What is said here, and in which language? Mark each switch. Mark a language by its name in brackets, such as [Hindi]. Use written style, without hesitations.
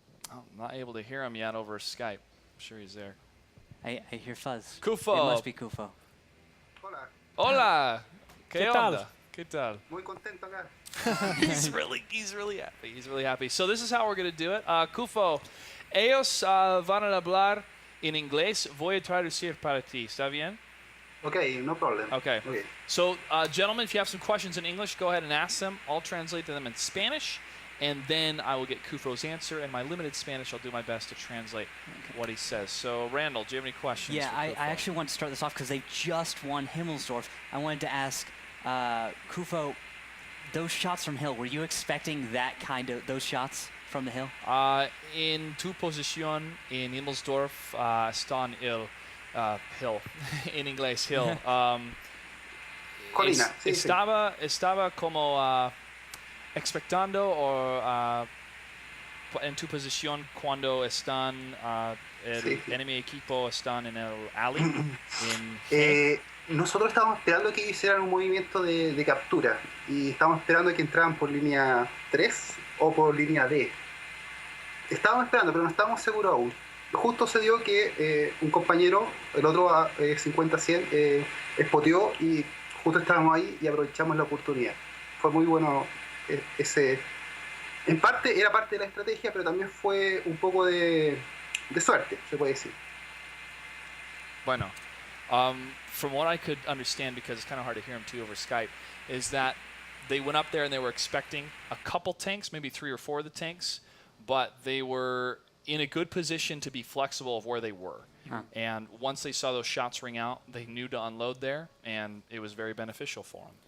[English] I'm not able to hear him yet over Skype. I'm sure he's there. I hear fuzz. Kufo. It must be Kufo. [Spanish] Hola. Hola. ¿Qué tal? onda? ¿Qué tal? Muy contento acá. [English] He's really happy. He's really happy. So this is how we're going to do it. [Spanish] Kufo, ellos van a hablar en inglés. Voy a traducir para ti. ¿Está bien? [English] Okay, no problem. Okay. So, gentlemen, if you have some questions in English, go ahead and ask them. I'll translate them in Spanish, and then I will get Kufo's answer. In my limited Spanish, I'll do my best to translate what he says. So, Randall, do you have any questions? Yeah, I actually want to start this off because they just won Himmelsdorf. I wanted to ask Kufo, those shots from Hill, were you expecting those shots from the Hill? [Spanish] En tu posición en Himmelsdorf están Hill, en inglés, Hill. Colina, sí, estaba como expectando o en tu posición cuando están el enemigo equipo están en el alley. Nosotros estábamos esperando que hicieran un movimiento de captura y estábamos esperando que entraran por línea 3 o por línea D. Estábamos esperando, pero no estábamos seguros aún. Justo se dio que un compañero, el otro 50-100, espoteó y justo estábamos ahí y aprovechamos la oportunidad. Fue muy bueno ese... En parte era parte de la estrategia, pero también fue un poco de suerte, se puede decir. Bueno, [English] from what I could understand, because it's kind of hard to hear him too over Skype, is that they went up there and they were expecting a couple tanks, maybe 3 or 4 of the tanks, but they were in a good position to be flexible of where they were. And once they saw those shots ring out, they knew to unload there, and it was very beneficial for them.